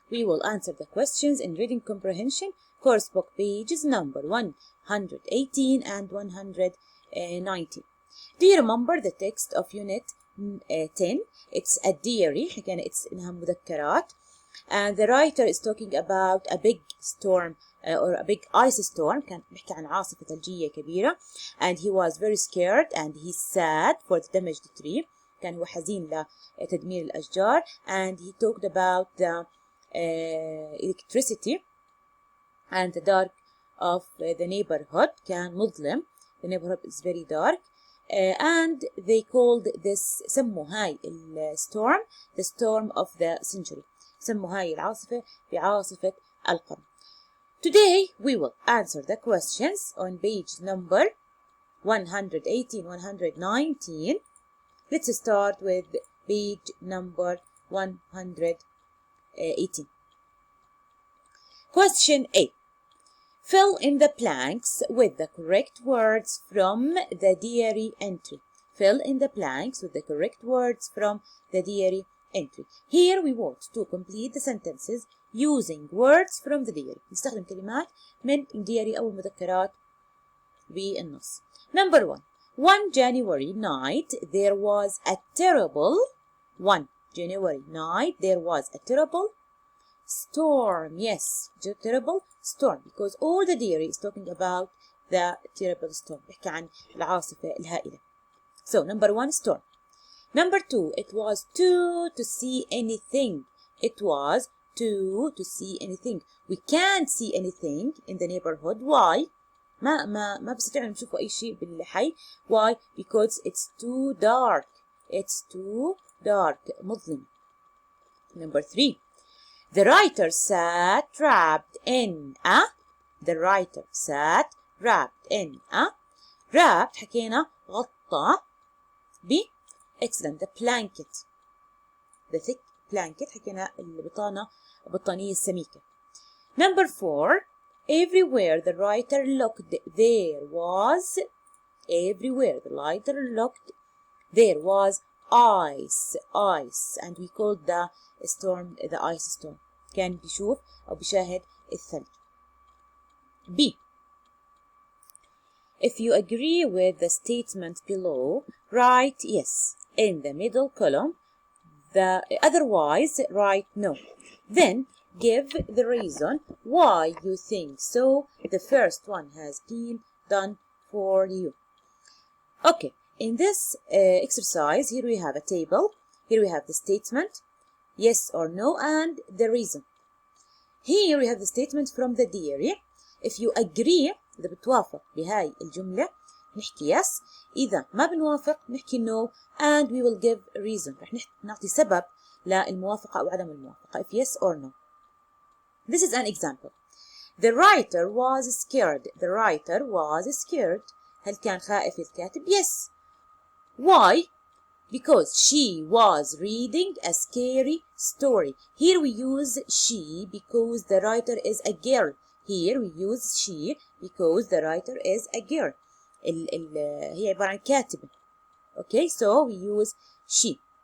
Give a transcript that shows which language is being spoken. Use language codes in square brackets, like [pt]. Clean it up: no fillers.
[en] We will answer the questions in reading comprehension, course book pages number 118 and 119. Do you remember the text of Unit 10? It's a diary. Again, it's [ar] إنها مذكرات. [en] And the writer is talking about a big storm or a big ice storm. [ar] كان بيحكي عن عاصفة ثلجية كبيرة. [en] And he was very scared and he sad for the damaged tree. [ar] كان هو حزين لتدمير الأشجار. [en] And he talked about the electricity and the dark of the neighborhood. [ar] كان مظلم. [en] The neighborhood is very dark. And they called this [ar] سموا هاي الستورم [en] the storm of the century. [ar] سموا هاي العاصفة بعاصفة القرن. [en] Today we will answer the questions on page number 118, 119. Let's start with page number 118. Question A. Fill in the blanks with the correct words from the diary entry. Fill in the blanks with the correct words from the diary entry. Here we want to complete the sentences using words from the diary. [ar] نستخدم كلمات من الدياري أو المذكرات بالنص. [en] Number 1 January night there was a terrible 1 January night there was a terrible storm. Yes, terrible storm because all the diary is talking about the terrible storm. [ar] بيحكي عن العاصفة الهائلة. [en] So number 1 storm. Number 2 it was to see anything. It was to see anything. We can't see anything in the neighborhood. Why? [ar] ما بستطيع نشوفوا أي شيء بالحي. [en] Why? Because it's too dark. It's too dark. مظلم. Number 3 the writer sat wrapped in a. The writer sat wrapped in a. [ar] wrapped حكينا غطى ب. [en] Excellent. The blanket. The thick blanket [ar] حكينا البطانية السميكة. [en] Number 4 everywhere the writer looked there was. Everywhere the writer looked there was ice. And we called the storm the ice storm. [ar] كان بيشوف أو بيشاهد الثلج. [en] B. If you agree with the statement below, write yes in the middle column. Otherwise, write no. Then give the reason why you think so. The first one has been done for you. Okay, in this exercise, here we have a table. Here we have the statement, yes or no, and the reason. Here we have the statement from the diary. If you agree, [ar] إذا بتوافق بهاي الجملة نحكي yes. إذا ما بنوافق نحكي no, [en] and we will give a reason. [ar] رح نعطي سبب للموافقة أو عدم الموافقة. [en] If yes or no. This is an example. The writer was scared. The writer was scared. [ar] هل كان خائف الكاتب؟ Yes. [en] Why? Because she was reading a scary story. Here we use she because the writer is a girl. Here we use she because the writer is a girl. [ar] هي عبارة عن كاتبة. [en] Okay, so we use she.